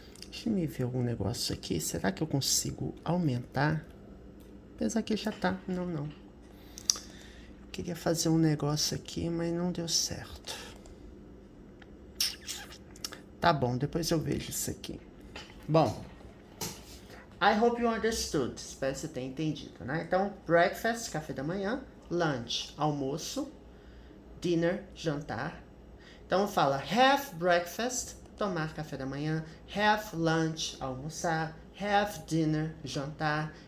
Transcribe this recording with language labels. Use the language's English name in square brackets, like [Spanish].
[Portuguese] Deixa eu ver algum negócio aqui. Será que eu consigo aumentar? Apesar que já tá. Não. Eu queria fazer um negócio aqui, mas não deu certo. Tá bom, depois eu vejo isso aqui. [English] Bom, I hope you understood. [Portuguese] Espero que você tenha entendido, né? Então, breakfast, café da manhã. Lunch, almoço. Dinner, jantar. Então, fala have breakfast, tomar café da manhã. Have lunch, almoçar. Have dinner, jantar.